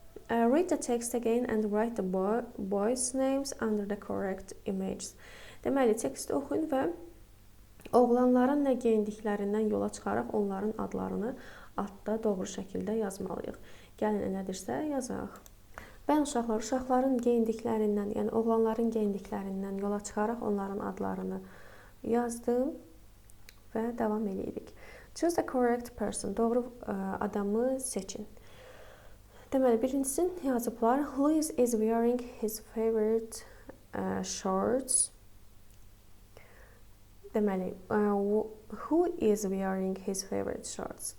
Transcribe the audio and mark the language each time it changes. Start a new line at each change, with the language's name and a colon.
English: Read the text again and write the boys' names under the correct images.
Azerbaijani: Deməli, teksti oxuyun və oğlanların nə geyindiklərindən yola çıxaraq onların adlarını altda doğru şəkildə yazmalıyıq. Gəlin elədirsə yazaq. Mən uşaqların geyindiklərindən, yəni oğlanların geyindiklərindən yola çıxaraq onların adlarını yazdım və davam edirik.
English: Choose the correct person.
Azerbaijani: Doğru adamı seçin. Deməli, birincisi yazıblar.
English: Louis is wearing his favorite shorts.
Azerbaijani: Deməli,
English: who is wearing his favorite shorts?